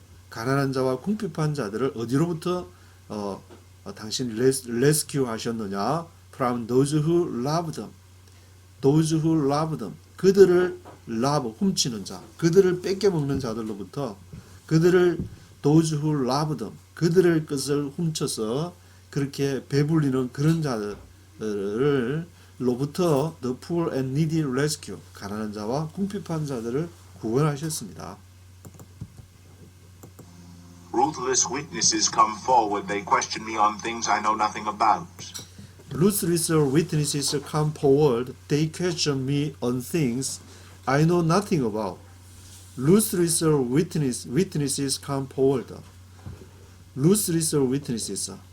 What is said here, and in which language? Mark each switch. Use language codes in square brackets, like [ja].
[ko] 가난한 자와 궁핍한 자들을 어디로부터 당신이 rescue 하셨느냐? [en] From those who love them. Those who love them. [ko] 그들을 love, 훔치는 자, 그들을 뺏겨먹는 자들로부터, 그들을 [en] those who love them, [ko] 그들의 것을 훔쳐서 그렇게 배불리는 그런 자들로부터 [en] the poor and needy rescue, [ko] 가난한 자와 궁핍한 자들을 구원하셨습니다. [en] Ruthless witnesses come forward. They question me on things I know nothing about. Ruthless witnesses come forward. They question me on things I know nothing about. Ruthless witnesses come forward. Ruthless witnesses.